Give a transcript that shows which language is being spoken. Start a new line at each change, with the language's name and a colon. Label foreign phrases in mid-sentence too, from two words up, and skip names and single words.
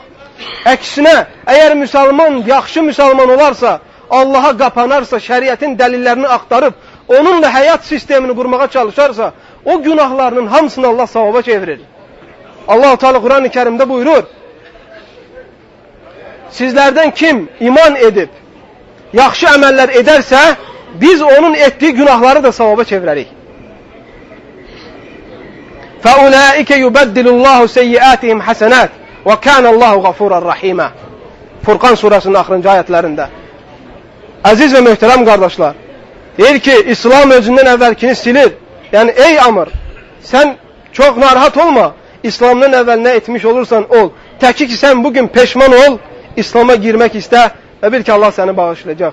Azerbaijani: Əksinə, əgər müsəlman, yaxşı müsəlman olarsa, Allaha qapanarsa, şəriətin dəlillərini axtarıb, onunla həyat sistemini qurmağa çalışarsa, o günahlarının hamısını Allah savaba çevirir. Allah-u Teala Quran-ı Kərimdə buyurur, sizlərdən kim iman edib, yaxşı əməllər edərsə, biz onun etdiyi günahları da savaba çevirərik.
Arabic: فَاُولَٰئِكَ يُبَدِّلُ اللّٰهُ سَيِّئَاتِهِمْ حَسَنَاتٍ وَكَانَ اللّٰهُ غَفُورًا رَحِيمًا.
Azerbaijani: Furqan surasının axırıncı ayətlərində. Əziz və möhtərəm qardaşlar, deyir ki, İslam özündən əvvəlkini silir. Yəni, ey Amr, sən çox narahat olma, İslamdan əvvəl nə etmiş olursan ol. Təki ki, sən bugün peşman ol, İslam'a girmək istə və bil ki, Allah səni bağışlayacaq.